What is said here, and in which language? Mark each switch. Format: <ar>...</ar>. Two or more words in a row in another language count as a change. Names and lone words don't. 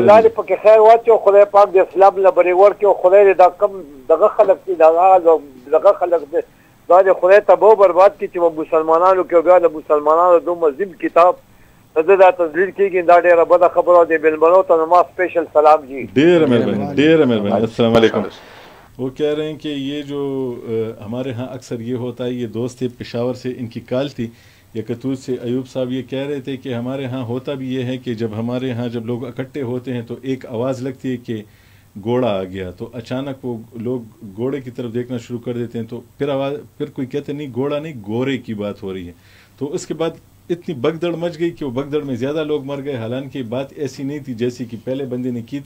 <ps>الله دې پکې خیر واچو، خدای پاک دې اسلام لبري ورکو، خدای دې دا کم دغه خلق دي دغه خلق دې دا دې خدای تباہ برباد کړي چې مسلمانانو کې بیا د مسلمانانو دوه مزید کتاب دا تدلیل کیږي، دا ډیره بده خبره ده، بلبلو ته ما اسپیشل سلام جی، ډیره مهرباني</ps> <ar>السلام علیکم۔</ar> <ur>وہ کہہ رہے ہیں کہ یہ جو ہمارے ہاں اکثر یہ ہوتا ہے، یہ دوست تھے پشاور سے، ان کی کال تھی یا کتوت سے، ایوب صاحب یہ کہہ رہے تھے کہ ہمارے ہاں ہوتا بھی یہ ہے کہ جب ہمارے ہاں جب لوگ اکٹھے ہوتے ہیں تو ایک آواز لگتی ہے کہ گھوڑا آ گیا، تو اچانک وہ لوگ گھوڑے کی طرف دیکھنا شروع کر دیتے ہیں، تو پھر کوئی کہتے نہیں گھوڑا نہیں گورے کی بات ہو رہی ہے، تو اس کے بعد اتنی بگدڑ مچ گئی کہ وہ بگدڑ میں زیادہ لوگ مر گئے، حالانکہ بات ایسی نہیں تھی جیسی کہ پہلے بندے نے کی تھی۔</ur>